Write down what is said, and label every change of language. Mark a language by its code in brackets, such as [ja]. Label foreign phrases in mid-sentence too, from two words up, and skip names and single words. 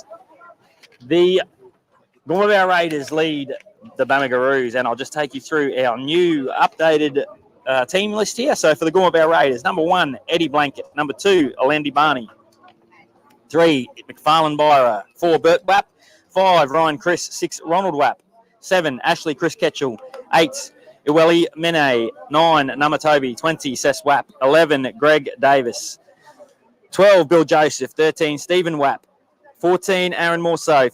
[en] The Gormabau Raiders lead the Bamaga. And I'll just take you through our new updated team list here. So for the Gormabau Raiders, number 1, Eddie Blanket. Number 2, Alandi Barney. 3, McFarlane Byra. 4, Bert WAP. 5, Ryan Chris. 6, Ronald WAP. 7, Ashley Chris Ketchell. 8, Iweli Mene. 9, Namatobi. 20, Sess WAP. 11, Greg Davis. 12, Bill Joseph. 13, Stephen WAP. 14, Aaron Morso.